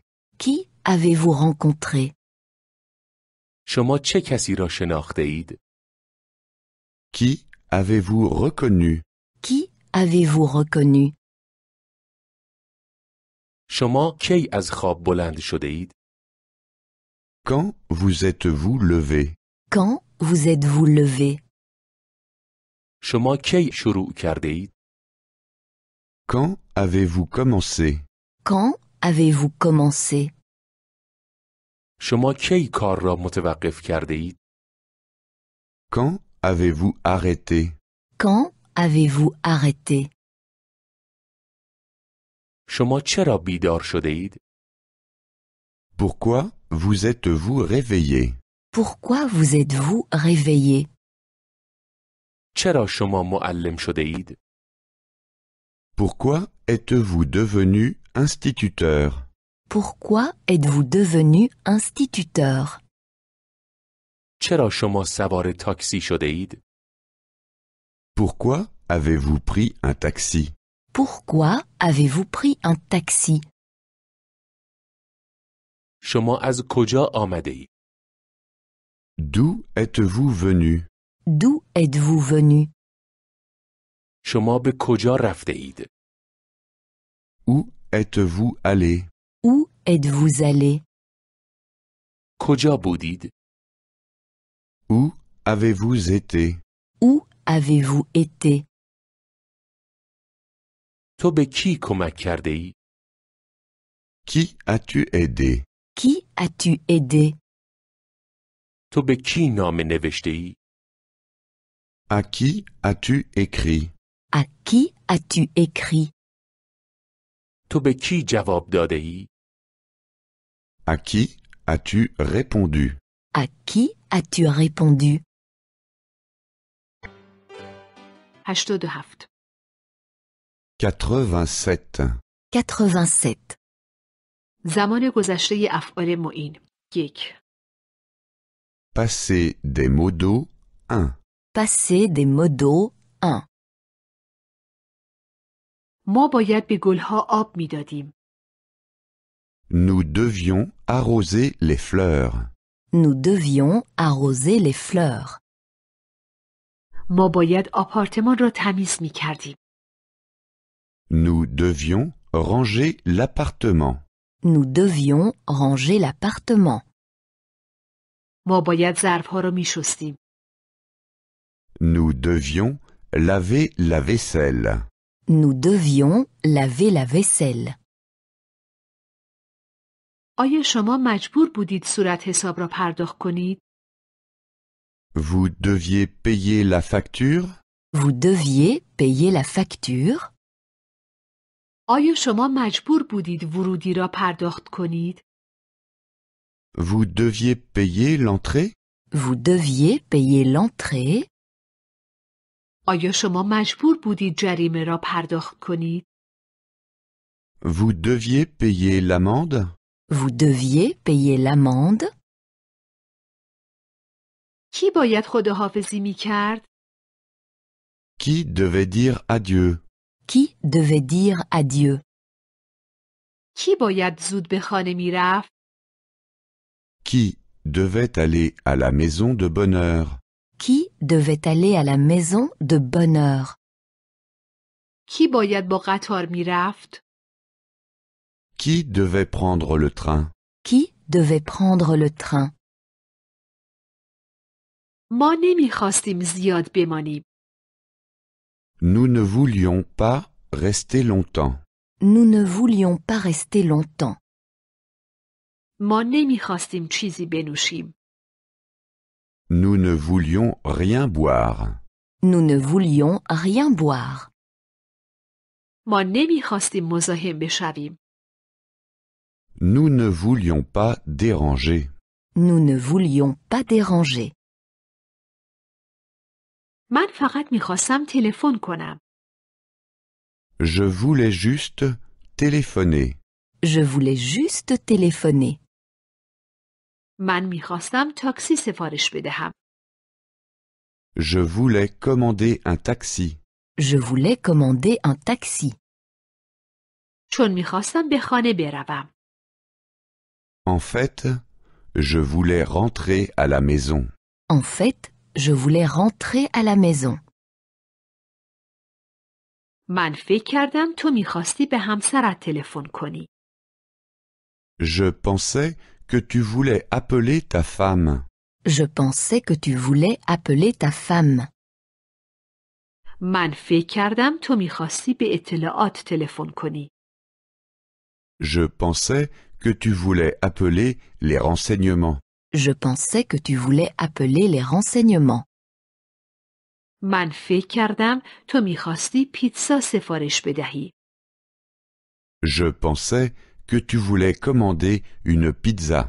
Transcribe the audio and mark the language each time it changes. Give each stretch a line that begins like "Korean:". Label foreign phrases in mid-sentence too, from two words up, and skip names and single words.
French: Qui avez-vous rencontré?
Persian: شما چه کسی را شناخته اید؟
French: Qui avez-vous reconnu? Qui avez-vous reconnu?
Persian: شما کی از خواب بلند شده اید؟
French: Quand vous êtes-vous levé? Quand vous êtes-vous levé?
Persian: شما کی شروع کرده اید؟
French: Quand avez-vous commencé? Quand avez-vous commencé?
Persian: شما کی کار را متوقف کرده اید؟
French: Quand avez-vous arrêté? Quand avez-vous arrêté?
Persian: شما چرا بیدار شده اید؟
French: Pourquoi vous êtes-vous réveillé? Pourquoi vous êtes-vous réveillé?
Persian: چرا شما معلم شده اید؟
French: Pourquoi êtes-vous devenu instituteur? Pourquoi êtes-vous devenu instituteur?
Persian: چرا شما سوار تاکسی شده اید؟
French: Pourquoi avez-vous pris un taxi? Pourquoi avez-vous pris un taxi?
Persian: شما از کجا آمده اید؟
French: D'où êtes-vous venu? D'où êtes-vous venu?
Persian: شما به کجا رفته اید؟
French: Où êtes-vous allé? Où êtes-vous allé?
Persian: کجا بودید؟
French: Où avez-vous été? Où avez-vous été?
Persian: تو به کی کمک کرده ای؟
French: Qui as-tu aidé? Qui as-tu aidé?
Persian: تو به کی نامه نوشته ای؟
French: À qui as-tu écrit? À qui as-tu écrit?
Persian: تو به کی جواب داده ای؟
French: À qui as-tu répondu? À qui as-tu répondu? 87. 87. 87.
Persian: زمان گذشته افعال معین 1.
French: Passé des modos 1. Passé des modos 1.
Persian: ما باید به گلها آب میدادیم.
French: Nous devions arroser les fleurs. Nous devions arroser les fleurs.
Persian: ما باید آپارتمان را تمیز می کردیم.
French: Nous devions ranger l'appartement. Nous devions ranger l'appartement.
Persian: ما باید ظرفها را می شستیم.
French: Nous devions laver la vaisselle. Nous devions laver la vaisselle.
Persian: آیا شما مجبور بودید صورت حساب را پرداخت کنید؟
French: Vous deviez payer la facture? Vous deviez payer la facture?
Persian: آیا شما مجبور بودید ورودی را پرداخت کنید؟
French: Vous deviez payer l'entrée? Vous deviez payer l'entrée?
Persian: آیا شما مجبور بودید جریمه را پرداخت کنید؟
French: Vous deviez payer l'amende? Vous deviez payer l'amende?
Persian: کی باید خداحافظی می کرد؟
French: Qui devait dire adieu? Qui devait dire adieu?
Persian: کی باید زود به خانه می رفت؟
French: Qui devait aller à la maison de bonne heure? Qui devait aller à la maison de bonne heure?
Persian: کی باید با قطار می رفت؟
French: Qui devait prendre le train? Qui devait prendre le train?
Persian: ما نمی خواستیم زیاد بمانیم.
French: Nous ne voulions pas rester longtemps. Nous ne voulions pas rester longtemps.
Persian: ما نمی خواستیم چیزی بنوشیم.
French: Nous ne voulions rien boire. Nous ne voulions rien boire.
Persian: ما نمی خواستیم مزاحم بشویم.
French: Nous ne voulions pas déranger. Nous ne voulions pas déranger.
Persian: من فقط می خواستم تلفن کنم.
French: Je voulais juste téléphoner. Je voulais juste téléphoner.
Persian: من می خواستم تاکسی سفارش بدهم.
French: Je voulais commander un taxi. Je voulais commander un taxi.
Persian: چون می خواستم به خانه بروم.
French: En fait, je voulais rentrer à la maison. En fait, je voulais rentrer à la maison.
Persian: من فکر کردم تو می خواستی به همسرت تلفن کنی.
French: Je pensais que tu voulais appeler ta femme. Je pensais que tu voulais appeler ta femme.
Persian: من فکر کردم تو می خواستی به اطلاعات تلفن کنی.
French: Je pensais que tu voulais appeler les renseignements. Je pensais que tu voulais appeler les renseignements.
Persian: من فکر کردم تو می خواستی پیتزا سفارش بدهی.
French: Je pensais que tu voulais commander une pizza.